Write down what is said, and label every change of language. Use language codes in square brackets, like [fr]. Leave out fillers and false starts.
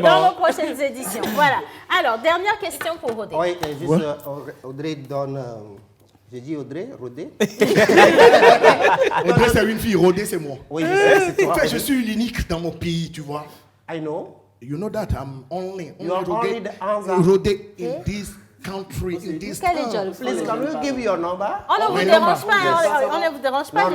[fr] Dans nos prochaines éditions. Voilà. Alors, dernière question pour Rodé. Oui, juste Audrey donne... J'ai dit Audrey, Rodé. Audrey, c'est une fille. Rodé, c'est moi. Oui, c'est toi. En fait, je suis l'unique dans mon pays, tu vois. [en] I know. You know that I'm only You are only the answer. Rodé in this country, in this town. Please, can you give your number? [fr] On ne vous dérange pas, on ne vous dérange pas.